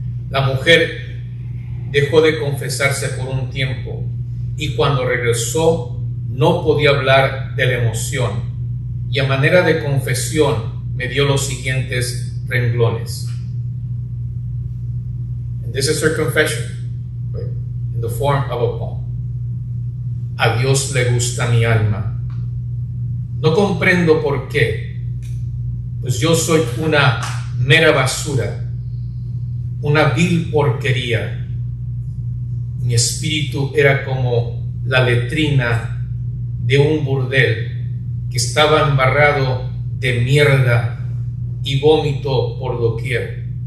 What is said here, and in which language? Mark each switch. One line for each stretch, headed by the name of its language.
Spanish: La mujer dejó de confesarse por un tiempo y cuando regresó no podía hablar de la emoción y a manera de confesión me dio los siguientes renglones.
English: And this is her confession, right, in the form of a poem.
Spanish: A Dios le gusta mi alma. No comprendo por qué, pues yo soy una mera basura, una vil porquería. Mi espíritu era como la letrina de un burdel que estaba embarrado de mierda y vómito por doquier.